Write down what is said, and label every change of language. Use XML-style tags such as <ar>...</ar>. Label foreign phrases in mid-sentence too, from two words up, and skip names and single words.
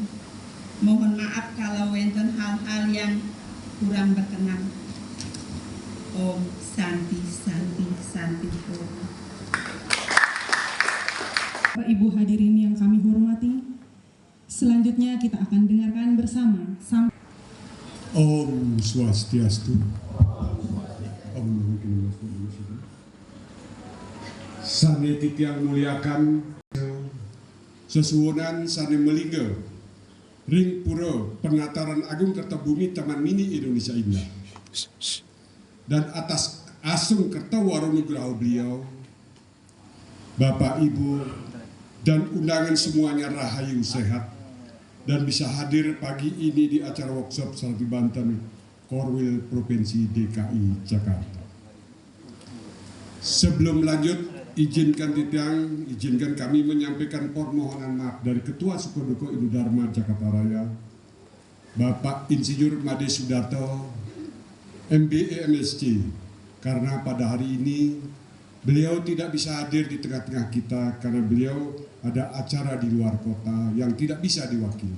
<id>Mohon maaf kalau wonten hal-hal yang kurang berkenan. Om Santi Santi Santi Om. Bapak Ibu hadirin yang kami hormati, selanjutnya kita akan dengarkan bersama.</id> <ban>Om Swastiastu. Om Sane titiang muliakan sesuwunan sane melingga ring pura penataran</ban> <id>agung Kertabumi Taman Mini Indonesia Indah dan atas asung kertawara nugraha beliau, Bapak Ibu dan undangan semuanya rahayu sehat dan bisa hadir pagi ini di acara workshop Sarati Banten Korwil Provinsi DKI Jakarta. Sebelum lanjut, izinkan kami menyampaikan permohonan maaf dari Ketua Sukoduko Inudharma Jakarta Raya, Bapak Insinyur Made Sudarto, MBE MSc, karena pada hari ini beliau tidak bisa hadir di tengah-tengah kita karena beliau ada acara di luar kota yang tidak bisa diwakili.</id>